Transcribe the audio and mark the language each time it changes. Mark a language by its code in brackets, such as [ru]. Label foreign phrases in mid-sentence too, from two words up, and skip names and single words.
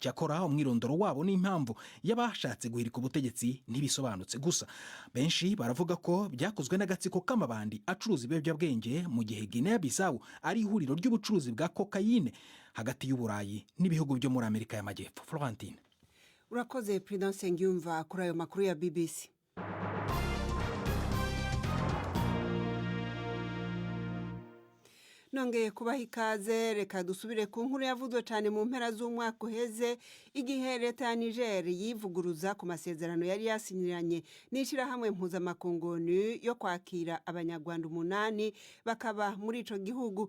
[rw] Cyakora umwirondoro wabo n'impamvu y'abashatse guhirika ubutegetsi ntibisobanutse. Gusa benshi baravuga ko byakozwe n'agatsiko k'amabandi acuruza ibiyobyabwenge mu gihe Guinea Bissau ari ihuriro ry'ubucuruzi bwa kokayine hagati y'Uburayi n'ibihugu byo muri Amerika y'Amajyepfo. Florentine. Urakoze Prudence Ngyumva kuri ayo makuru ya BBC. Nongeye kubaha ikaze, reka dusubire ku nkuru yavuzwe cyane mu mpera z'umwaka uheze igihe leta ya Niger yivuguruza ku masezerano yari yasinyiranye n'ishyirahamwe mpuzamakungu yo kwakira abanyarwanda 8 bakaba muri ico gihugu.